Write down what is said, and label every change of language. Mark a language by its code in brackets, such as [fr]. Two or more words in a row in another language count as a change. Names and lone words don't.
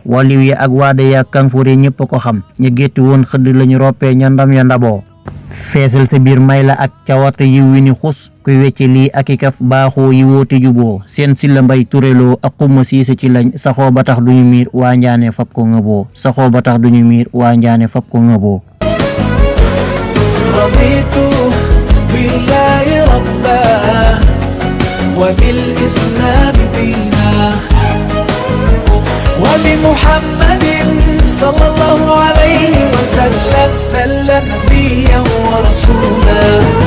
[wo] waliw yi ak waada ya kanfure ñëpp ko xam ñu gétti woon xëdd lañu roppee ña ndam ya ndaboo. feesal sa biir may la ak cawarte yiw wi ni xus kuy wecce lii ak i kaf baaxoo yi woote juboo. seen si la mbay tureloo ak xuma siise ci lañ saxoo ba tax duñu miir waa njaane fab ko ngëboo. saxoo ba tax duñu miir waa njaane fab ko ngëboo. [ar] رضيت بالله ربا وبالإسلام دينا وبمحمد صلى الله عليه وسلم نبيا ورسولا.